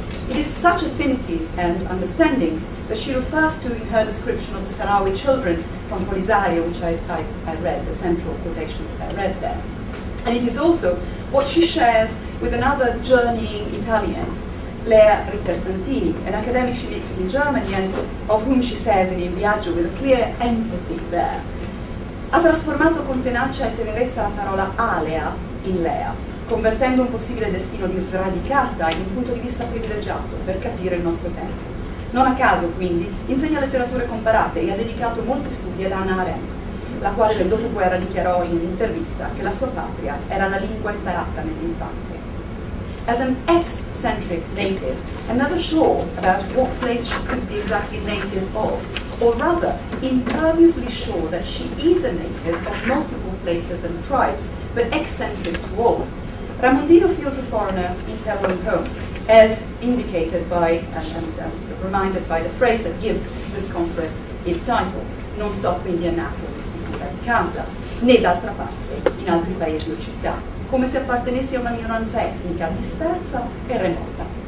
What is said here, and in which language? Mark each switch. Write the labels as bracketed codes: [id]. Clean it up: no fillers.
[en] It is such affinities and understandings that she refers to in her description of the Sahrawi children from Polisario, which I read, the central quotation that I read there. And it is also what she shares with another journeying Italian, Rita, an academic she meets in Germany and of whom she says in Il Viaggio with a clear empathy there. [it] Ha trasformato con tenacia e tenerezza la parola alea in lea, convertendo un possibile destino di sradicata in un punto di vista privilegiato per capire il nostro tempo. Non a caso, quindi, insegna letterature comparate e ha dedicato molti studi ad Hannah Arendt, la quale nel dopoguerra dichiarò in un'intervista che la sua patria era la lingua imparata nell'infanzia. [en] As an ex-centric native, I'm never sure about what place she could be exactly native of, or rather, imperviously sure that she is a native of multiple places and tribes, but eccentric to all. Ramondino feels a foreigner in her own home, as indicated by, and reminded by the phrase that gives this conference its title, [it] non sto quindi a Napoli, sicura casa, né d'altra parte in altri paesi o città, come se appartenessi a una minoranza etnica dispersa e remota.